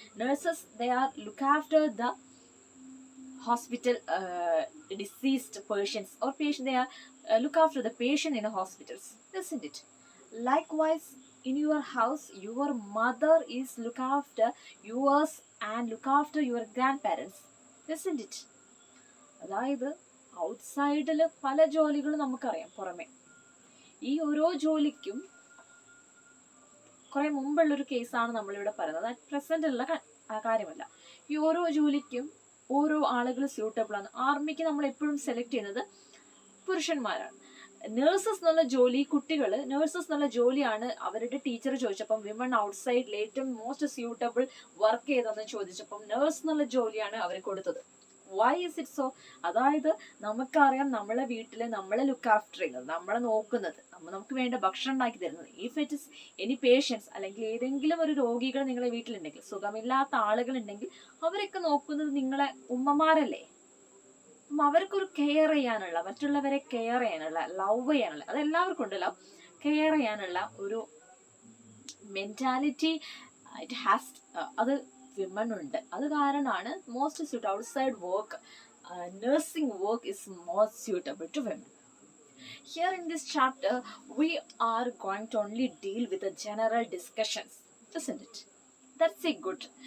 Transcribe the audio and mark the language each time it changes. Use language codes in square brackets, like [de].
[en] Nurses, they are look after the hospital deceased patients or patient, they are look after the patient in the hospitals, isn't it? Likewise, in your house, your mother is look after yours and look after your grandparents, isn't it? [ml] അതായത് ഔട്ട്സൈഡിൽ പല ജോലികളും നമുക്കറിയാം പുറമെ. ഈ ഓരോ ജോലിക്കും കുറെ മുമ്പുള്ളൊരു കേസാണ് നമ്മളിവിടെ പറയുന്നത്, അത് പ്രസന്റ് ഉള്ള കാര്യമല്ല. ഈ ഓരോ ജോലിക്കും ഓരോ ആളുകൾ സ്യൂട്ടബിൾ ആണ്. ആർമിക്ക് നമ്മൾ എപ്പോഴും സെലക്ട് ചെയ്യുന്നത് പുരുഷന്മാരാണ്. നേഴ്സസ് എന്നുള്ള ജോലി, കുട്ടികൾ നേഴ്സസ് എന്നുള്ള ജോലിയാണ് അവരുടെ ടീച്ചർ ചോദിച്ചപ്പം വിമൺ ഔട്ട്സൈഡിൽ ഏറ്റവും മോസ്റ്റ് സ്യൂട്ടബിൾ വർക്ക് ചെയ്തതെന്ന് ചോദിച്ചപ്പം നേഴ്സ് എന്നുള്ള ജോലിയാണ് അവർ കൊടുത്തത്. [en] Why is it so? [ml] അതായത് നമുക്കറിയാം നമ്മളെ വീട്ടിൽ നമ്മളെ ലുക്ക് ആഫ്റ്റർ ചെയ്യുന്നത്, നമ്മളെ നോക്കുന്നത്, നമുക്ക് വേണ്ട ഭക്ഷണം ഉണ്ടാക്കി തരുന്നത്. [en] if it is any patients [ml] അല്ലെങ്കിൽ ഏതെങ്കിലും ഒരു രോഗികൾ നിങ്ങളെ വീട്ടിലുണ്ടെങ്കിൽ, സുഖമില്ലാത്ത ആളുകൾ ഉണ്ടെങ്കിൽ അവരൊക്കെ നോക്കുന്നത് നിങ്ങളെ ഉമ്മമാരല്ലേ. അപ്പം അവർക്കൊരു കെയർ ചെയ്യാനുള്ള, മറ്റുള്ളവരെ കെയർ ചെയ്യാനുള്ള, ലവ് ചെയ്യാനുള്ള, അതെല്ലാവർക്കും ഉണ്ടല്ലോ, കെയർ ചെയ്യാനുള്ള ഒരു മെന്റാലിറ്റി [en] it has, [ml] അത് വിമൺ ഉണ്ട്. അത് കാരണമാണ് [en] Most suit outside work, nursing work is more suitable to women. Here in this chapter, we are going to only deal with the general discussions, isn't it? That's a good.